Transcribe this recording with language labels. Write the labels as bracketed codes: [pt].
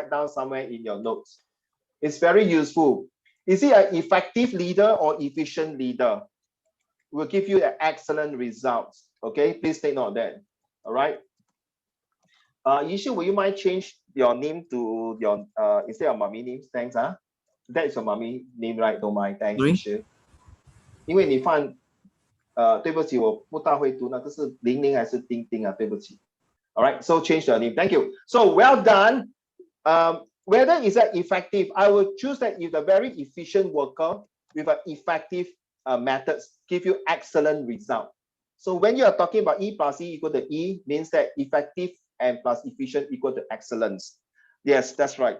[en] Write down somewhere in your notes. It's very useful. Is he an effective leader or efficient leader? Will give you an excellent results. Okay, please take note of that. All right. Yishu, will you mind change your name to your instead of mommy name? Thanks. That is your mommy name, right? Don't mind. Thanks, Yishu. [zh] 因为你放对不起，我不大会读那个是玲玲还是丁丁啊？对不起。 [en] All right, so change your name. Thank you. So well done. Whether is that effective, I will choose that if the very efficient worker with an effective methods give you excellent result. So when you are talking about E plus E equal to E means that effective and plus efficient equal to excellence. Yes, that's right.